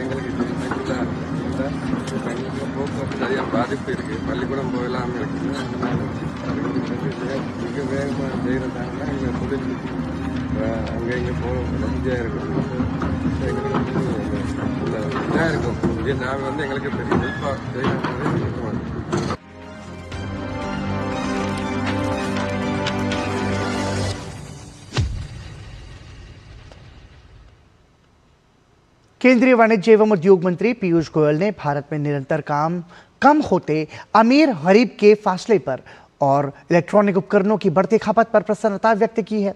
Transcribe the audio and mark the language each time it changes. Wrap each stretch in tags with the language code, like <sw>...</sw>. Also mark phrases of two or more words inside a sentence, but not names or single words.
<ta>எங்களுக்கு எங்களுக்கு போக்குவரத்து நிறைய பாதிப்பு இருக்குது. பள்ளிக்கூடம் போகலாமல் இருக்குது. மிக வேகமாக செய்கிறதால எங்கள் தொழில் அங்கே இங்கே போக ஈஸியாக இருக்கும். எங்களுக்கு இதாக இருக்கும். இது நான் எங்களுக்கு பெரிய ஹெல்ப்பாக செய்யணும்.</ta> <hi>केंद्रीय वाणिज्य एवं उद्योग मंत्री पीयूष गोयल ने भारत में निरंतर कम होते अमीर गरीब के फासले पर और इलेक्ट्रॉनिक उपकरणों की बढ़ती खपत पर प्रसन्नता व्यक्त की है।</hi>